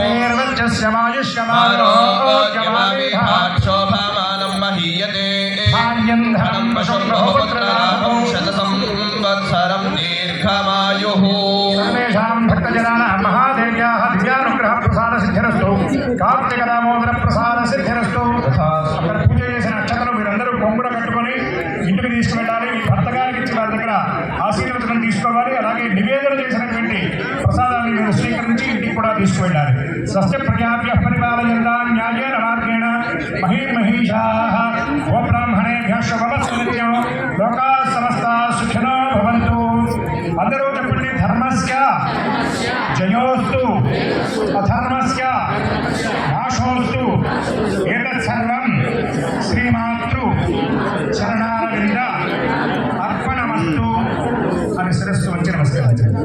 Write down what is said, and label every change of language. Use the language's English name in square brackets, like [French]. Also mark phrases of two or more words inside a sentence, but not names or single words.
[Sanskrit] शोभामानं महीयते धनं वशं बहुपुत्रलाभं शतसंवत्सरं दीर्घमायुः। सर्वेषां भक्तजनानां महादेव्याः दिव्यानुग्रह प्रसाद सिद्धिरस्तु कार्तिक दामोदर प्रसाद सिद्धिरस्तु। [Telugu] అక్కడ పూజ చేసిన నక్షత్రం మీరందరూ కొంగుడ కట్టుకొని ఇంటికి తీసుకువెళ్ళాలి. మీ భర్త గారికి ఇచ్చి వారి దగ్గర ఆశీర్వచనం తీసుకోవాలి. అలాగే నివేదన చేసినటువంటి ప్రసాదాన్ని మీరు స్వీకరించి ఇంటికి కూడా తీసుకువెళ్ళాలి. [Sanskrit] స్వస్య ప్రజాభ్యః పరిపాలయంతాం న్యాయేన మార్గేణ మహీమహీషాః గోబ్రాహ్మణేభ్యः శుభమస్తు నిత్యం లోకాः సమస్తాः సుఖినో భవంతు. [Telugu] అందరూ చెప్పండి. [Sanskrit] ధర్మస్య జయోస్తు అధర్మస్య నాశోస్తు ఏతత్ సర్వం శ్రీమాతృ చరణారవింద అర్పణమస్తు [Telugu] అని శిరస్సు వంచి నమస్కరించారు.